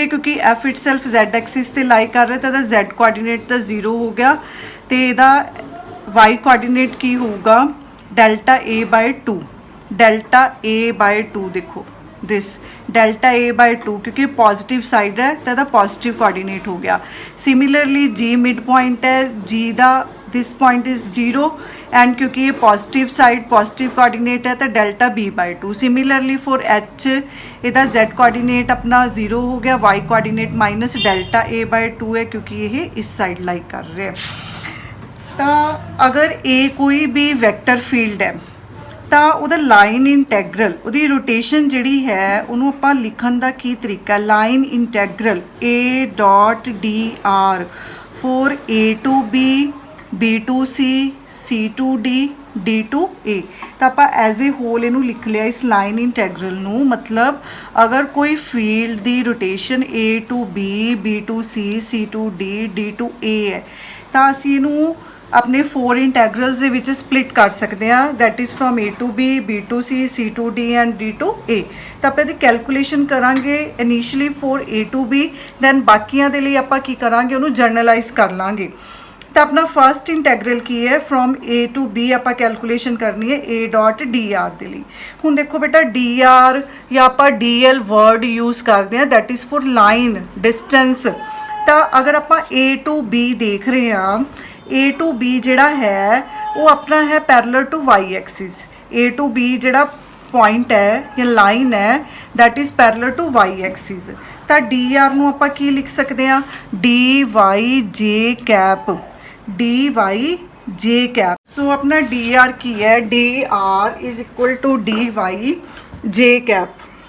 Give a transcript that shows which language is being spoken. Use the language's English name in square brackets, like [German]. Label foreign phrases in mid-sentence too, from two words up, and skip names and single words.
[Punjabi] ਕਿਉਂਕਿ F [English] itself Z axis [Punjabi] ਤੇ ਲਾਈ ਕਰ ਰਿਹਾ ਤਾਂ ਇਹਦਾ Z ਕੋਆਰਡੀਨੇਟ ਤਾਂ 0 ਹੋ ਗਿਆ ਤੇ ਇਹਦਾ Y ਕੋਆਰਡੀਨੇਟ ਕੀ ਹੋਊਗਾ? ਡੈਲਟਾ A/2. ਡੈਲਟਾ A/2 ਦੇਖੋ [English] this delta A/2 [Punjabi] ਕਿਉਂਕਿ [English] positive side [Punjabi] ਹੈ ਤਾਂ ਇਹਦਾ [English] positive coordinate [Punjabi] ਹੋ ਗਿਆ. ਸਿਮਿਲਰਲੀ G ਮਿਡ ਪੁਆਇੰਟ ਹੈ, G ਦਾ [English] this point is 0 and [Hindi] क्योंकि ये [English] positive side positive coordinate [Hindi] है तो डेल्टा B/2. [English] similarly for H [Hindi] ਇਹਦਾ Z कोऑर्डिनेट अपना 0 हो गया, Y कोऑर्डिनेट माइनस डेल्टा A/2 है क्योंकि ये इस साइड लाइक कर रहे हैं. [Punjabi] ਤਾਂ [Hindi] अगर A कोई भी वैक्टर फील्ड है [Punjabi] ਤਾਂ ਉਹਦਾ [English] line integral, [Punjabi] ਉਹਦੀ ਰੋਟੇਸ਼ਨ ਜਿਹੜੀ ਹੈ ਉਹਨੂੰ ਆਪਾਂ ਲਿਖਣ ਦਾ ਕੀ ਤਰੀਕਾ? [English] line integral A.dr for A to B, B to C, C to D, D to A. [Punjabi] ਤਾਂ ਆਪਾਂ [English] as a whole [Punjabi] ਇਹਨੂੰ ਲਿਖ ਲਿਆ ਇਸ [English] line integral [Punjabi] ਨੂੰ. ਮਤਲਬ ਅਗਰ ਕੋਈ ਫੀਲਡ ਦੀ ਰੋਟੇਸ਼ਨ A to B, B to C, C to D, D to A ਹੈ ਤਾਂ ਅਸੀਂ ਇਹਨੂੰ ਆਪਣੇ 4 ਇੰਟੈਗਰਲਸ ਦੇ ਵਿੱਚ ਸਪਲਿਟ ਕਰ ਸਕਦੇ ਹਾਂ. [English] that is from A to B, B to C, C to D and D to A. [Punjabi] ਤਾਂ ਆਪਾਂ ਇਹਦੀ ਕੈਲਕੂਲੇਸ਼ਨ ਕਰਾਂਗੇ ਇਨੀਸ਼ੀਅਲੀ [English] for A to B, [Punjabi] ਦੈਨ ਬਾਕੀਆਂ ਦੇ ਲਈ ਆਪਾਂ ਕੀ ਕਰਾਂਗੇ? ਉਹਨੂੰ ਜਰਨਲਾਈਜ਼ ਕਰ ਲਾਂਗੇ. ਤਾਂ ਆਪਣਾ ਫਸਟ ਇੰਟੈਗਰਲ ਕੀ ਹੈ? [English] from A to B [Punjabi] ਆਪਾਂ ਕੈਲਕੂਲੇਸ਼ਨ ਕਰਨੀ ਹੈ A.dr ਦੇ ਲਈ. ਹੁਣ ਦੇਖੋ ਬੇਟਾ dr ਜਾਂ ਆਪਾਂ dl [English] word use [Punjabi] ਕਰਦੇ ਹਾਂ, [English] that is for line distance. [Punjabi] ਤਾਂ ਅਗਰ ਆਪਾਂ A to B ਦੇਖ ਰਹੇ ਹਾਂ, A to B ਜਿਹੜਾ ਹੈ ਉਹ ਆਪਣਾ ਹੈ [English] parallel to Y axis. [Punjabi] A to B ਜਿਹੜਾ ਪੁਆਇੰਟ ਹੈ ਜਾਂ ਲਾਈਨ ਹੈ [English] that is parallel to Y axis. [Punjabi] ਤਾਂ dr ਨੂੰ ਆਪਾਂ ਕੀ ਲਿਖ ਸਕਦੇ ਹਾਂ? dy j cap. ਸੋ ਆਪਣਾ dr ਕੀ ਹੈ? [English] dr is equal to dy j cap.